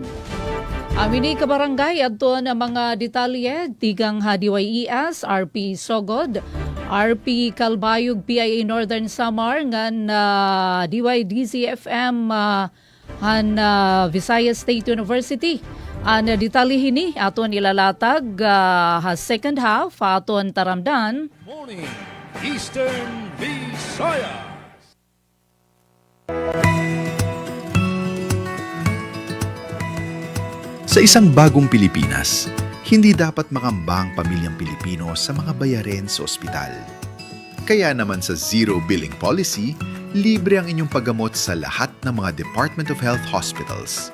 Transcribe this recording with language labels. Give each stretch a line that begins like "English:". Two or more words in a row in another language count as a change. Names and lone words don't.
Waray: Amini ka barangay adto na mga detalye tigang DYES, RP Sogod, RP Calbayog, PIA Northern Samar ngan DYDZ-FM Visayas State University. Ang detalye hini aton ilalatag
English: second half
Waray: aton taramdan.
English: Morning Eastern Visayas.
Filipino: Sa isang bagong Pilipinas, hindi dapat makambang pamilyang Pilipino sa mga bayarin sa ospital. Kaya naman sa Zero Billing Policy, libre ang inyong paggamot sa lahat ng mga Department of Health hospitals.